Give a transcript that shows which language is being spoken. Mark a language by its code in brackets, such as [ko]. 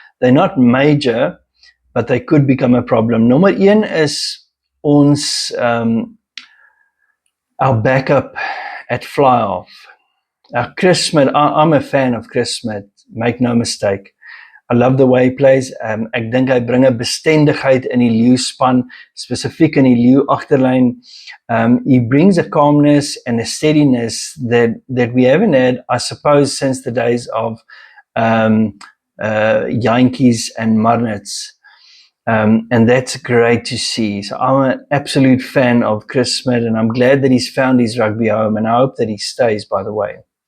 [en] They're not major, but they could become a problem. [af] Nommer 1 is ons [en] our backup at fly-off. Chris Smith, I'm a fan of Chris Smith, make no mistake. I love the way he plays. [af] Ek dink hy bring 'n bestendigheid in die Leeu span, spesifiek in die Leeu agterlyn. [en] He brings a calmness and a steadiness that we haven't had, I suppose, since the days of Jantjies and Marnitz. And that's great to see. So I'm an absolute fan of Chris Smith, and I'm glad that he's found his rugby home, and I hope that he stays, by the way.